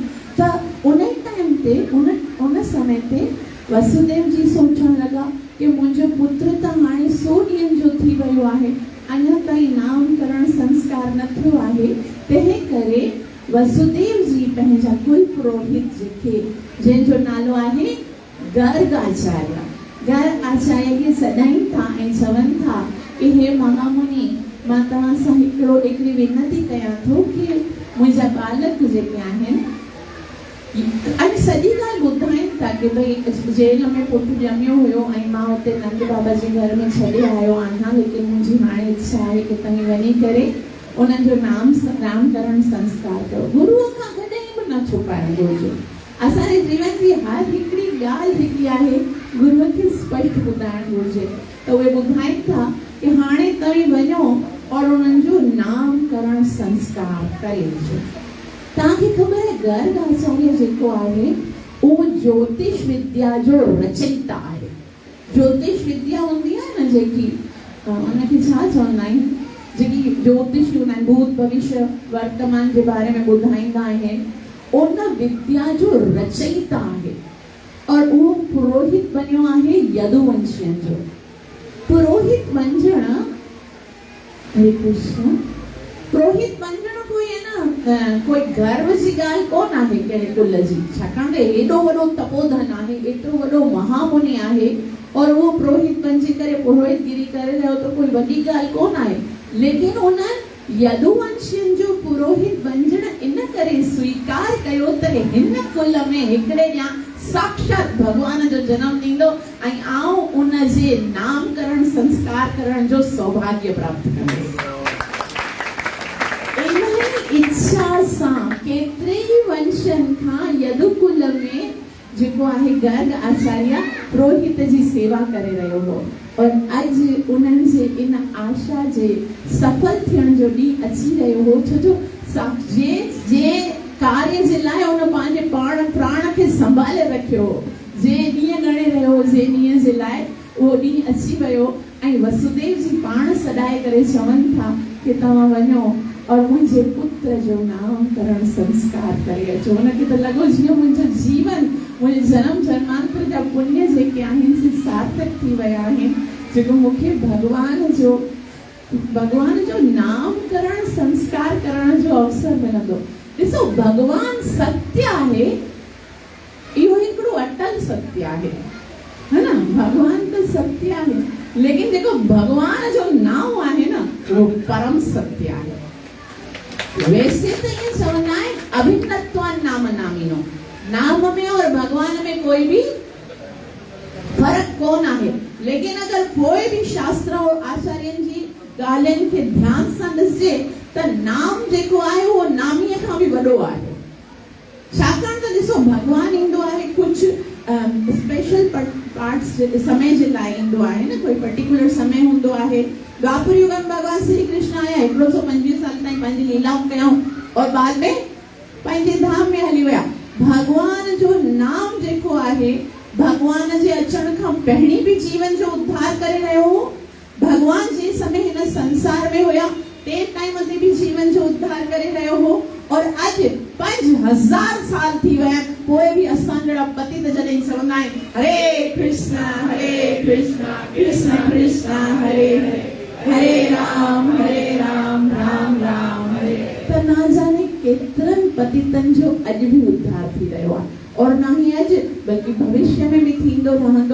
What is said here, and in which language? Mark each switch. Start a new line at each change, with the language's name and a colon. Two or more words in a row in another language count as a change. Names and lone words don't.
Sindhi: त उन टाइम ते उन समय ते वसुदेव जी सोचण लॻा कि मुंहिंजो पुत्र त हाणे 100 ॾींहंनि जो थी वियो आहे, अञा ताईं नामकरण संस्कार न थियो आहे। तंहिं करे वसुदेव जी पंहिंजा कुल पुरोहित जेके, जंहिंजो नालो आहे गर्ग आचार्य, गर्ग आचार्य खे सॾाइनि था ऐं चवनि था कि हे महामुनि, मां तव्हां सां हिकिड़ी विनती कयां थो कि मुंहिंजा बालक जेके आहिनि, अॼु सॼी ॻाल्हि ॿुधाइनि था कि भई जेल में पुटु ॼमियो हुयो ऐं मां हुते नंद बाबा जे घर में छॾे आयो आहियां, लेकिन मुंहिंजी हाणे इच्छा आहे कि तव्हीं वञी करे उन्हनि जो नामकरण संस्कार कयो। गुरूअ खां कॾहिं बि न छुपाइणु घुरिजे। असांजे जीवन जी हर हिकिड़ी ॻाल्हि जेकी आहे गुरूअ खे स्पष्ट ॿुधाइणु घुरिजे। त उहे ॿुधाइनि था कि हाणे तव्हीं वञो और उन्हनि जो नामकरण संस्कार करे अचो। तव्हांखे ख़बर आहे गर्ग आचार्य जेको आहे उहो ज्योतिष विद्या जो रचयिता आहे। ज्योतिष विद्या हूंदी आहे न जेकी, उनखे छा चवंदा आहिनि, जेकी ज्योतिष हूंदा आहिनि, भूत भविष्य वर्तमान जे बारे में ॿुधाईंदा आहिनि, उन विद्या जो रचयिता आहे। और उहो पुरोहित बनियो आहे यदुवंशियनि जो। पुरोहित बणजण, हरे कृष्ण, पुरोहित बणजण कोई है न कोई गर्व जी ॻाल्हि कोन आहे कहिड़े कुल जी, छाकाणि त एॾो वॾो तपोधन आहे, एतिरो वॾो महामुनि आहे, और उहो पुरोहित बणिजी करे पुरोहितगिरी करे रहियो त कोई वॾी ॻाल्हि कोन आहे। लेकिन उन यदुवंशियनि जो पुरोहित बणजण इन करे स्वीकार कयो त हिन कुल में हिकिड़े ॾींहुं साक्षात भगवान जो जनम थींदो ऐं आउं उन जे नामकरण संस्कार करण जो सौभाग्य प्राप्त कंदसि। इच्छा सां केतिरे ई वंशनि खां यदुकुल में जेको आहे गर्ग आचार्य पुरोहित जी सेवा करे रहियो हो, और अॼु उन्हनि जे इन आशा जे सफल थियण जो ॾींहुं अची रहियो हो, छो जो जे कार्य जे लाइ उन पंहिंजे प्राण खे संभाले रखियो, जे ॾींहुं ॻणे रहियो, जे ॾींहुं जे लाइ उहो ॾींहुं अची वियो। ऐं वसुदेव जी पाण सॾाए करे चवनि था कि तव्हां वञो और मुंहिंजे पुत्र जो नामकरण संस्कार करे अचो। हुनखे त लॻो जीअं मुंहिंजो जीवन, मुंहिंजे जनम जन्मांतर जा पुण्य जेके आहिनि से सार्थक थी विया आहिनि, जेको मूंखे भगवान जो नामकरण संस्कार करण जो अवसर मिलंदो। ॾिसो, भगवान सत्य आहे, इहो हिकिड़ो अटल सत्य आहे, है ना। भगवान त सत्य आहे, लेकिन जेको भगवान जो नाम आहे न, वो परम सत्य आहे।
Hindi: वैसे तो ये
Sindhi: चवंदा आहिनि
Sanskrit: अभिन्नत्वान नाम नामिनो,
Sindhi: नाम में और भगवान में कोई भी फर्क कोन आहे। लेकिन अगर कोई भी शास्त्र और आचार्यनि जी ॻाल्हियुनि खे ध्यान सां ॾिसजे त नाम जेको आहे उहो नामीअ खां बि वॾो आहे, छाकाणि त त ॾिसो भॻवान ईंदो आहे कुझु
English: special parts
Sindhi: समय जे लाइ ईंदो आहे न, कोई पर्टिकुलर समय हूंदो आहे। द्वापर युग में भगवान श्री कृष्ण आया, 125 साल ताईं पंहिंजी लीलाऊं कयूं और बाद में पंहिंजे धाम में हली विया। भगवान जो नाम जेको आहे, भगवान जे अचण खां पहिरीं भी जीवन जो उद्धार करे रहियो हो। भगवान जे समय हिन संसार में हुया ते टाइम ते भी जीवन जो उद्धार करे रहियो हो। और अज 5000 साल थी विया पोइ भी असां जड़ा पतित जॾहिं चवंदा आहिनि हरे कृष्णा कृष्ण कृष्ण हरे हरे, हरे राम राम राम हरे। त ना जाने केतिरनि पतितनि जो अॼु भी उद्धार थी रहियो आहे और ना ही अॼु बल्कि भविष्य में भी थींदो रहंदो।